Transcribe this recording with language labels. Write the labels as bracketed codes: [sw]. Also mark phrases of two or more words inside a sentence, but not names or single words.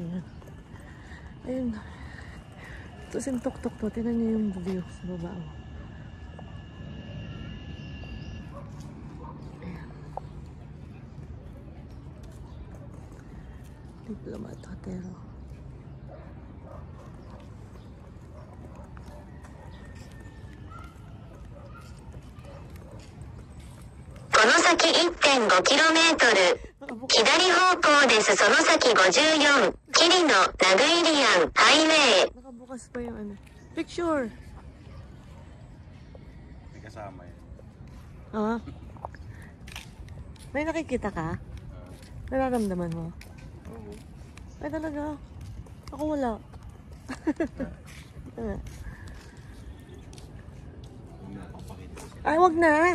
[tl] Ayun. Ito yung tuktok to. Tingnan nyo yung view sa baba. Ayan. Diplomat Hotel. Konosaki 1.5 km. [ja] 左方向です。その先54、キリノ、ナグイリアン、ハイウェイ。 [tl] Nakabukas pa yung ano. Picture! May kasama yun. Ah? May nakikita ka? Nararamdaman mo? Oo. Ay talaga? Ako wala. Ay, wag na!